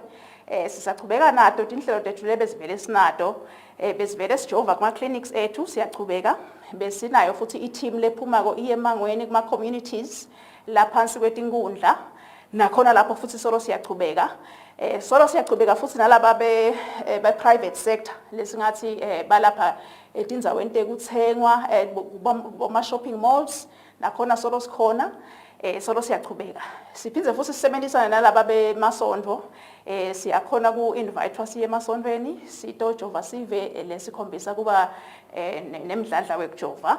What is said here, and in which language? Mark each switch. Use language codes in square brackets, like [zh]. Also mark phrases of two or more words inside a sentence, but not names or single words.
[ss] Sisachubeka nato tinhlelo tethu lebezivele sinato bezivele sijova kuma clinics ethu siyachubeka besinayo futhi i-team lephuma ko emangweni kuma communities laphansi kwetinkundla nakhona lapho futhi solo siyachubeka. Solo siyachubeka futhi nalaba be [en] private sector [ss] lesingathi balapha etindzaweni tekuthengwa boma [en] shopping malls [ss] nakhona solo sikhona. solo siyachubeka. Siphindze futhi sisebenzisana nalaba bemasondlo. Siyakhona ku-invite siye emasondweni sitojova sive lesikhombisa kuba nemdlandla wekujova.